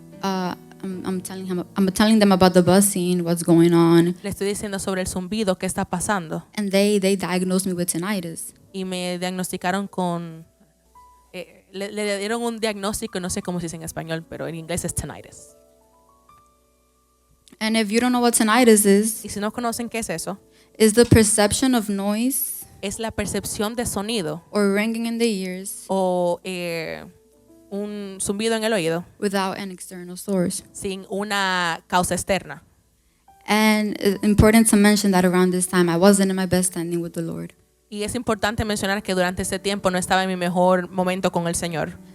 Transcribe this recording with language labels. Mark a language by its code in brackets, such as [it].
[en] I'm telling them about the buzzing, what's going on. [es] Le estoy diciendo sobre el zumbido, qué está pasando. [en] And they diagnosed me with tinnitus. [es] Y me diagnosticaron con... le dieron un diagnóstico, no sé cómo se dice en español, pero en inglés es tinnitus. [en] And if you don't know what tinnitus is, [es] Y si no conocen qué es eso, [en] it's the perception of noise [es] es la percepción de sonido [en] or ringing in the ears [es] o un zumbido en el oído [en] without an external source. [es] sin una causa externa. [en] And it's important to mention that around this time, I wasn't in my best standing with the Lord. [es] Y es importante mencionar que durante ese tiempo no estaba en mi mejor momento con el Señor.